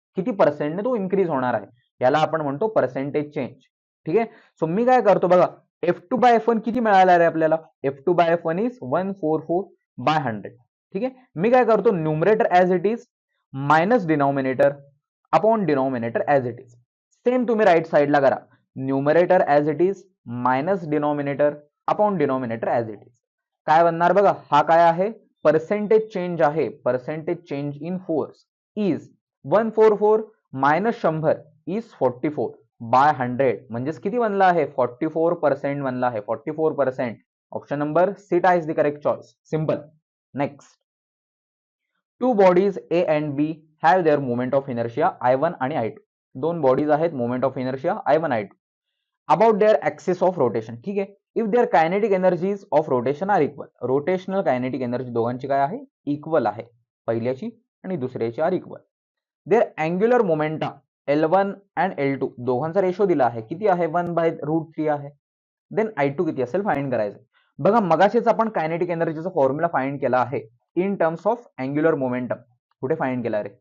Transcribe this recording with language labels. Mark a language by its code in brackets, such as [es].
[mr] किती पर्सेंटने तो इन्क्रीज होणार आहे, याला आपण म्हणतो पर्सेंटेज चेंज. ठीक आहे. सो मी काय करतो बघा, F2/F1 किती मिळाला आहे आपल्याला? F2/F1 is 144/100. ठीक आहे. मी काय करतो, [en] Numerator as it is minus denominator upon denominator as it is. [mr] Same तुम्ही राईट साईडला करा. [en] Numerator as it is minus denominator upon denominator as it is. [mr] काय बनणार बघा, हा काय आहे? पर्सेंटेज चेंज आहे. [en] Percentage change in force is 144 minus 100 is 44/100. [mr] म्हणजेच किती बनला आहे? 44% बनला आहे. 44%. [en] Option number सीटा is the correct choice. Simple. Next. Two bodies A and B have their moment of inertia I1 [mr] आणि [en] I2. [mr] दोन बॉडीज आहेत, moment of inertia I1 I2 about their axis of rotation. ठीक आहे. [en] If their kinetic energies of rotation are equal. [mr] Rotational kinetic energy दोघांची काय आहे? Equal आहे. पहिल्याची आणि दुसऱ्याची R equal. There angular momenta L1 and L2 दोघांचा रेशो दिला आहे. किती आहे? 1/√3 आहे. देन I2 किती असेल फाइंड करायचं. बघा मगाशीच आपण कायनेटिक एनर्जीचा फॉर्म्युला फाइंड केला आहे in terms of angular momentum. कुठे फाइंड केला रे?